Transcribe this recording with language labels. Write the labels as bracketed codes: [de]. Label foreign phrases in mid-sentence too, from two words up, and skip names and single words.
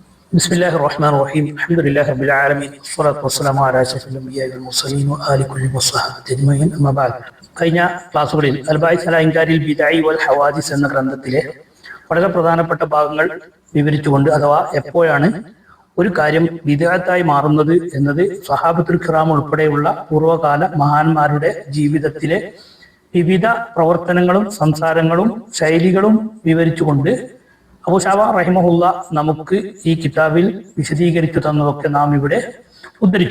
[ar] بسم الله الرحمن الرحيم الحمد لله رب العالمين والصلاة والسلام على أشرف الأنبياء والمرسلين وآل كل وصحبه أجمعين أما بعد. [ml] കഴിഞ്ഞ ക്ലാസ്സുകളിൽ അൽബായിസ് അലാ ഇൻകാരിൽ ബിദഅഇ വൽ ഹവാദിസ് എന്ന ഗ്രന്ഥത്തിലെ വളരെ പ്രധാനപ്പെട്ട ഭാഗങ്ങൾ വിവരിച്ചുകൊണ്ട്, അഥവാ എപ്പോഴാണ് ഒരു കാര്യം ബിദഅത്തായി മാറുന്നത് എന്നത് [ar] الصحابة الكرام [ml] ഉൾപ്പെടെയുള്ള പൂർവ്വകാല മഹാന്മാരുടെ ജീവിതത്തിലെ വിവിധ പ്രവർത്തനങ്ങളും സംസാരങ്ങളും ശൈലികളും വിവരിച്ചുകൊണ്ട് അബൂ ശഅബ റഹിമഹുല്ല നമുക്ക് ഈ കിതാബിൽ വിശദീകരിച്ചു തന്നതൊക്കെ നാം ഇവിടെ ഉദ്ധരിച്ചു.